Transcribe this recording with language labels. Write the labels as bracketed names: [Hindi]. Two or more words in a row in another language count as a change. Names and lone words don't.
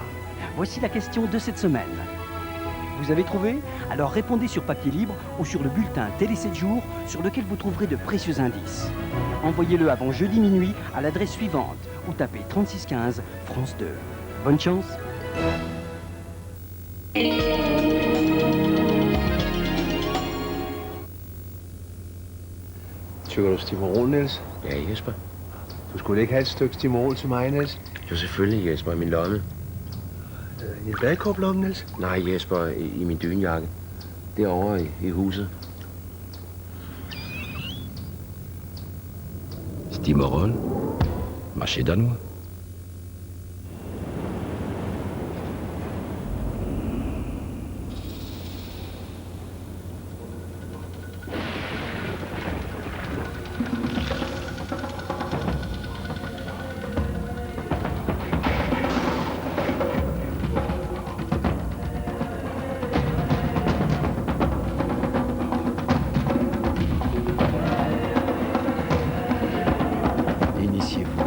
[French] Voici la question de cette semaine. Vous avez trouvé? Alors répondez sur papier libre ou sur le bulletin Télé 7 jours sur lequel vous trouverez de précieux indices. Envoyez-le avant jeudi minuit à l'adresse suivante ou tapez 3615 France 2. Bonne chance! [Danish] Tykker du Stimorol, Niels? Ja, Jesper. Du skulle ikke have et stykke Stimorol til mig, Niels? Jo, selvfølgelig, Jesper, i min lomme. I en badekåblomme, Niels? Nej, Jesper, i min dynjakke. Derovre i huset. Stimorol, [French] marché danois. Initiez-vous à